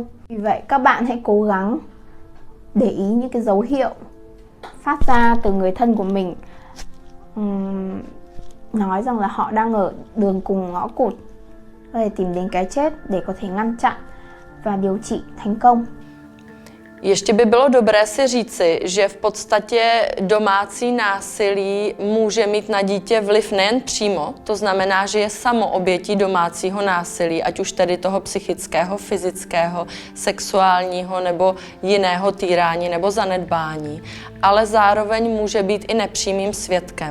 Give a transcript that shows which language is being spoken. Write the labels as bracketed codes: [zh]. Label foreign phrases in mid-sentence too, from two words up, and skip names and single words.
[vi] Vì vậy các bạn hãy cố gắng để ý những cái dấu hiệu phát ra từ người thân của mình, nói rằng là họ đang ở đường cùng ngõ cụt, để tìm đến cái chết để có thể ngăn chặn và điều trị thành công. [cs] Ještě by bylo dobré si říci, že v podstatě domácí násilí může mít na dítě vliv nejen přímo, to znamená, že je samo obětí domácího násilí, ať už tedy toho psychického, fyzického, sexuálního nebo jiného týrání nebo zanedbání, ale zároveň může být i nepřímým svědkem.